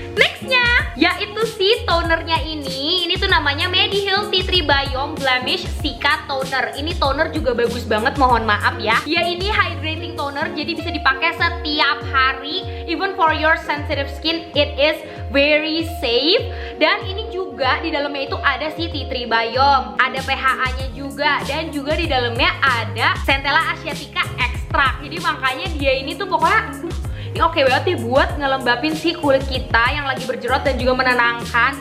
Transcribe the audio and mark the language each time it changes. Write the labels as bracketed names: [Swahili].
[Indonesian] Nextnya yaitu si tonernya ini. Ini tuh namanya Mediheal Tea Tree Biome Blemish Cica Toner. Ini toner juga bagus banget, mohon maaf ya. Dia ini hydrating toner, jadi bisa dipakai setiap hari. [English] Even for your sensitive skin, it is very safe. [Indonesian] Dan ini juga di dalamnya itu ada si Tea Tree Biome, ada PHA-nya juga, dan juga di dalamnya ada Centella Asiatica Extract. Jadi makanya dia ini tuh pokoknya ini oke banget deh buat ngelembapin si kulit kita yang lagi berjerawat dan juga menenangkan.